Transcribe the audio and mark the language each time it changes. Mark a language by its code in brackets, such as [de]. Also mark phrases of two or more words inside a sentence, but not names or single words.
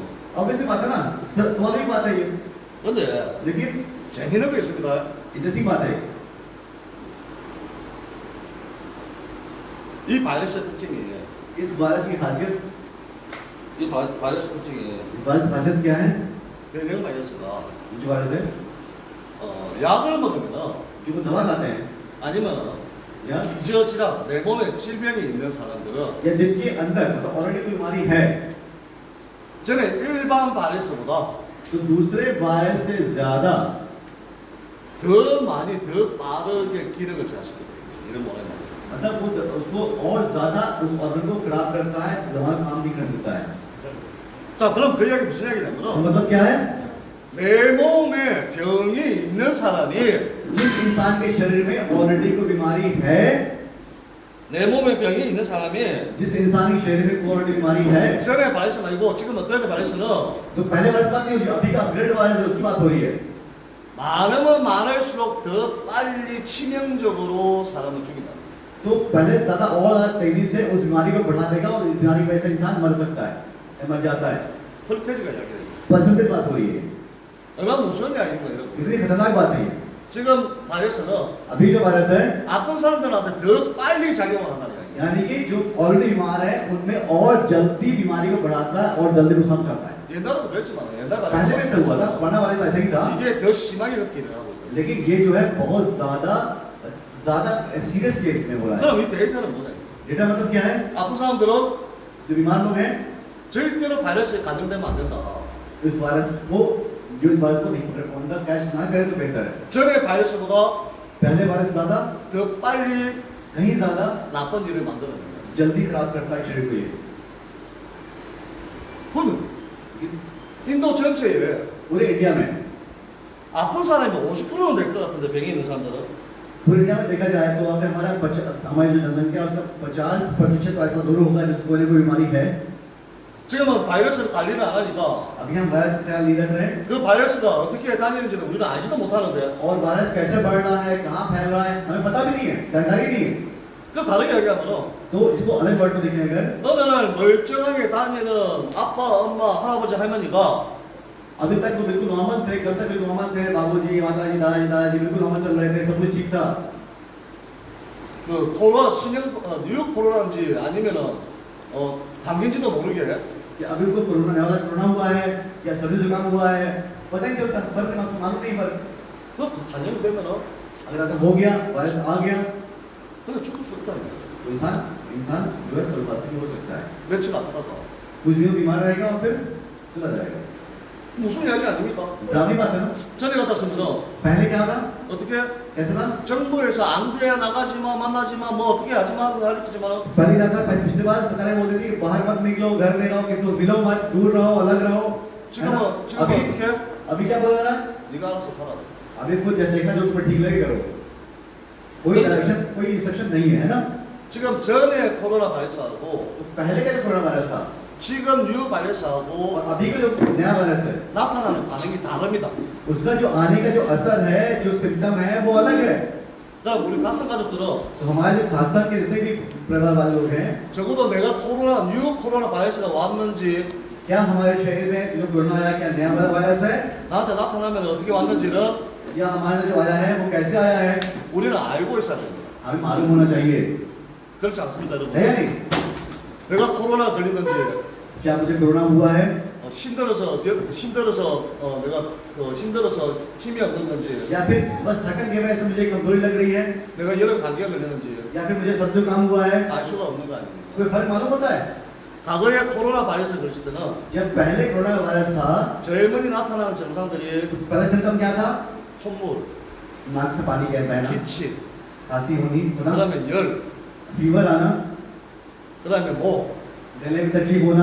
[hi] ऑब्वियस बात है ना, स्वाभाविक बात है ये, [ko] 근데 [hi] लेकिन [ko] 재미있는 게 있습니다. [hi] इंटरेस्टिंग बात है। [ko] 이 바이러스의 특징이 [hi] इस वायरस की खासियत, [ko] 이 바이러스 특징이 [hi] इस वायरस की खासियत क्या है, [ko] 변형 바이러스가 [hi] जो वायरस है [ko] 약을 먹으면 [hi] जो दवा खाते हैं [ko] 아니면 [hi] या [ko] 기저질환 내 몸에 질병이 있는 사람들은 [hi] जिनके अंदर मतलब ऑलरेडी कोई बीमारी है [ko] 전에 일반 바이러스보다 [hi] तो दूसरे वायरस से ज्यादा [ko] 더 많이 더 빠르게 기능을 제한시켜요. 이런 뭐라 해야 [hi] मतलब वो उसको और ज्यादा उस ऑर्गन को खराब करता है, दवा काम भी कर देता है। [ko] 자, 그럼 그 이야기 무슨 [hi] तो [ko] 이야기냐면은 [hi] मतलब क्या है, [ko] 내 몸에 병이 있는 사람이 [hi] जिस इंसान के शरीर में ऑलरेडी कोई बीमारी है, [ko] 내 몸에 병이 있는 사람이 [hi] जिस इंसान के शरीर में कोई ऑलरेडी बीमारी है, [ko] 전에 바이러스 아니고 지금 업그레이드 바이러스는 [hi] तो पहले वायरस बात नहीं हो रही, अभी का अपग्रेड वायरस है उसकी बात हो रही है। [ko] 많으면 많을수록 더 빨리 치명적으로 사람을 죽인다. [hi] तो पहले ज्यादा और तेजी से उस बीमारी को बढ़ा देगा और इस बीमारी की वजह से इंसान मर सकता है, मर जाता है। [ko] 혈태지가 이야기해요. [hi] परसेंटेज बात हो रही है, [ko] 얼마나 무서운 이야기인가 여러분. [hi] कितनी खतरनाक बात है ये। [ko] 지금 바이러스는 [hi] अभी जो वायरस है [ko] 아픈 사람들한테 더 빨리 작용을 한다는 이야기예요. [hi] यानी कि जो ऑलरेडी बीमार है उनमें और जल्दी बीमारी को बढ़ाता है और जल्दी नुकसान करता है। [ko] 옛날에도 그랬지만 옛날 [hi] पहले भी ऐसा हुआ था, [ko] 바이러스 [hi] पुराना वायरस ऐसा ही था, [ko] 이게 더 심하게 흡기를 하고 있다. [hi] लेकिन ये जो है बहुत ज्यादा [en] serious case [hi] में हो रहा है। [ko] 그럼 이 데이터는 뭐냐? [hi] डेटा मतलब क्या है, [ko] 아픈 사람들은 [hi] जो बीमार लोग हैं [ko] 절대로 바이러스에 감염되면 안 된다. [hi] इस वायरस को नहीं पकड़ पाऊंगा, कैच ना करे तो बेहतर है। [ko] 전에 바이러스보다 [hi] पहले वायरस ज्यादा [ko] 더 빨리 [hi] कहीं ज्यादा [ko] 나쁜 일을 만들어낸다. [hi] जल्दी खराब करता है शरीर को ये। [ko] 근데 인도 전체에 [hi] पूरे इंडिया में [ko] 아픈 사람이 50%는 될 것 같은데 병이 있는 사람들은 [hi] पूरे इंडिया में देखा जाए तो अगर हमारी जो जनसंख्या है उसका 50% तो ऐसा जरूर होगा जिसको कोई बीमारी है। [ko] 지금은 바이러스를 관리를 안 하니까 [hi] अभी हम वायरस का ख्याल नहीं रख रहे हैं [ko] 그 바이러스가 어떻게 다니는지는 우리가 알지도 못하는데 [hi] और वायरस कैसे बढ़ रहा है, कहाँ फैल रहा है, हमें पता भी नहीं है, जानकारी नहीं है। [ko] 그 다르게 얘기하면은 [hi] तो इसको अलग वर्ड में देखें अगर, [ko] 어느 날 멀쩡하게 다니는 아빠, 엄마, 할아버지, 할머니가 [hi] अभी तक तो बिल्कुल नॉर्मल थे, कल तक बिल्कुल नॉर्मल थे, बाबूजी, माताजी, दादाजी बिल्कुल नॉर्मल चल रहे थे, सब कुछ ठीक था। [ko] 그 코로나 신형 뉴 코로나인지 아니면은 감기인지도 모르게 [hi] कि अभी उनको कोरोना नया वाला कोरोना हुआ है या सर्दी जुकाम हुआ है, पता ही चलता, फर्क मालूम नहीं फर्क। [ko] 그 감염이 되면은 [hi] अगर ऐसा हो गया, वायरस आ गया [ko] 그냥 죽을 수 있다는 거예요. [hi] तो इंसान जो है स्वर्गवासी भी हो सकता है, [ko] 며칠 아프다가 [hi] कुछ दिन बीमार रहेगा और फिर चला जाएगा। [ko] 무슨 이야기 아닙니까? [hi] डरावनी बात है ना। [ko] 전에 같았으면은 [hi] पहले क्या था, [ko] 어떻게 [hi] कैसा था, [ko] 정부에서 안 돼, 나가지 마, 만나지 마, 뭐 어떻게 하지 마, 가르치지만 [hi] पहले क्या था, पिछली बार सरकारें बोलती थी बाहर मत निकलो, घर में रहो, किसी को मिलो मत, दूर रहो, अलग रहो। [ko] 지금은 [hi] अभी [ko] 어떻게? [hi] अभी क्या बोल रहा है, [ko] 네가 알아서 살아. [hi] अभी खुद देखना जो तुम्हें ठीक लगे करो, कोई डायरेक्शन कोई इंस्ट्रक्शन नहीं है ना। [ko] 지금 전에 코로나 바이러스하고 [hi] तो पहले का जो कोरोना वायरस था [ko] 지금 뉴 [hi] और [ko] 바이러스하고 [hi] अभी का जो नया वायरस है [ko] 나타나는 반응이 다릅니다. [hi] उसका जो आने का जो असर है जो सिम्टम है वो अलग है। [ko] 그럼 우리 가슴 가족들은 [hi] तो हमारे जो खासतौर के जितने भी परिवार वाले लोग हैं [ko] 적어도 내가 코로나 뉴 코로나 바이러스가 왔는지 [hi] क्या हमारे शरीर में जो कोरोना आया क्या नया वाला वायरस है [ko] 나한테 나타나면 어떻게 왔는지를 [hi] या हमारे जो आया है वो कैसे आया है [ko] 우리는 알고 있어야 됩니다. [hi] हमें मालूम होना चाहिए [ko] 그렇지 않습니까, 여러분? [hi] है या नहीं? [ko] 내가 코로나 걸리는지 [hi] क्या मुझे कोरोना हुआ है [ko] 힘들어서 내가 힘들어서 힘이 없는 건지 [hi] या फिर बस थकन की वजह से मुझे कमजोरी लग रही है [ko] 내가 여러 감기가 걸렸는지 [hi] या फिर मुझे सब जुकाम हुआ है [ko] 알 수가 없는 거 아닙니까? [hi] कोई फर्क मालूम होता है? [ko] 과거에 코로나 바이러스 걸렸을 때는 [hi] जब पहले कोरोना वायरस था [ko] 젊은이 나타나는 증상들이 [hi] पहला सिम्टम क्या था [ko] 콧물, [hi] नाक से पानी बहना [ko] 기침, [hi] खांसी होनी होना [ko] 그다음에 열, [hi] फीवर आना [ko] 그다음에 목, [hi] गले में तकलीफ होना